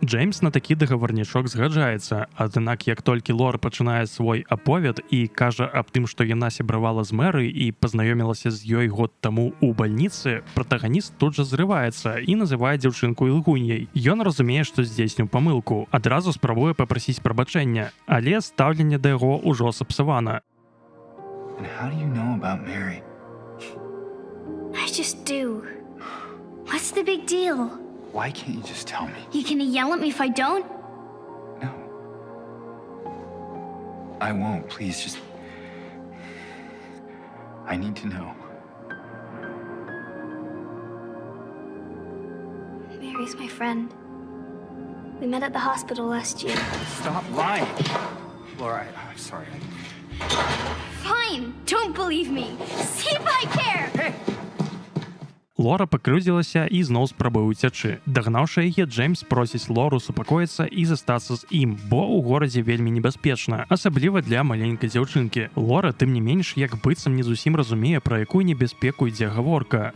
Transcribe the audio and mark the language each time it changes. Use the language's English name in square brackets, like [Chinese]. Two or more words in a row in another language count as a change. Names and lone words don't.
[Belarusian] Джеймс на такі дагаварнічок згаджаецца, аднак як толькі Лора пачынае свой аповед і кажа аб тым, што яна сябравала з Мэры і пазнаёмілася з ёй год таму ў бальніцы, пратаганіст тут жа зрываецца і называе дзяўчынку ілгуньяй. Ён разумее, што здзейсніў памылку, адразу спрабуе папрасіць прабачэння, але стаўленне да яго ўжо сапсавана. [English] And how do you know about Mary? I just do. What's the big deal? Why can't you just tell me? You gonna yell at me if I don't? No. I won't. Please, just... I need to know. Mary's my friend. We met at the hospital last year. Stop lying. Laura, I'm sorry. Fine, don't believe me. See if I care. Hey! [Belarusian] Лора пакрыўдзілася і зноў спрабуе ўцячы. Дагнаўшы яе, Джеймс просіць Лору супакоіцца і застацца з ім, бо ў горадзе вельмі небяспечна, асабліва для маленькай дзяўчынкі. Лора, тым не менш, як быццам не зусім разумее, пра якую небяспеку ідзе гаворка.